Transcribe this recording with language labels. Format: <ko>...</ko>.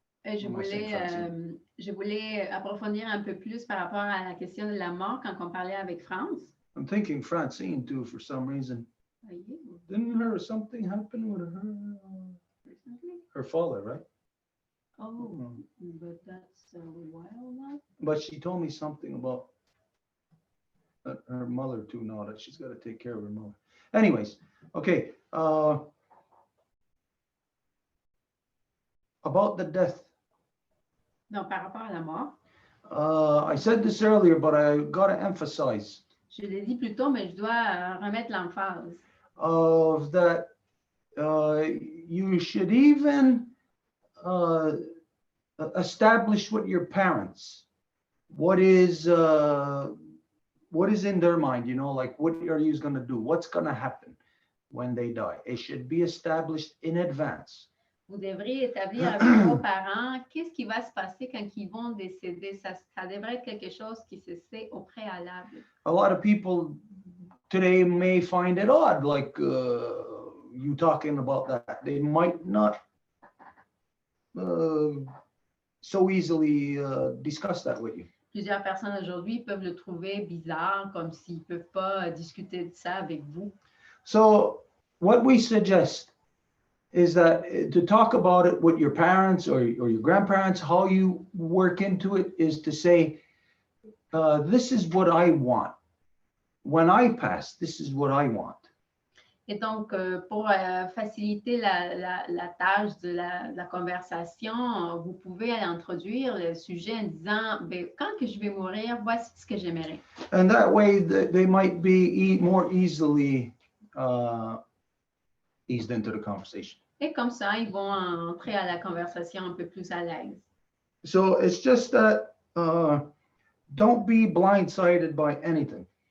<fr>Je voulais approfondir un peu plus par rapport à la question de la mort quand on parlait avec France.</fr> <en>I'm thinking Francine too for some reason. Didn't something happen with her? Her father, right? Oh, but that's a while now. But she told me something about her mother too now, that she's got to take care of her mother. Anyways, okay. About the death.</en> <fr>Donc, par rapport à la mort.</fr> <en>I said this earlier, but I got to emphasize.</en> <fr>Je l'ai dit plus tôt, mais je dois remettre l'emphase.</fr> <en>Of that you should even establish with your parents what is in their mind, you know, like what are you going to do? What's going to happen when they die? It should be established in advance.</en> <fr>Vous devriez établir avec vos parents qu'est-ce qui va se passer quand ils vont décéder. Ça devrait être quelque chose qui se sait au préalable.</fr> <en>A lot of people today may find it odd, like you talking about that. They might not so easily discuss that with you.</en> <fr>Plusieurs personnes aujourd'hui peuvent le trouver bizarre, comme s'ils ne peuvent pas discuter de ça avec vous.</fr> <en>So what we suggest is that to talk about it with your parents or your grandparents, how you work into it is to say, this is what I want. When I pass, this is what I want.</en> <fr>Et donc, pour faciliter la tâche de la conversation, vous pouvez introduire le sujet en disant, ben, quand que je vais mourir, voici ce que j'aimerais.</fr> <en>And that way, they might be more easily eased into the conversation.</en> <fr>Et comme ça, ils vont entrer à la conversation un peu plus à l'aise.</fr> <en>So it's just that don't be blindsided by anything.</en>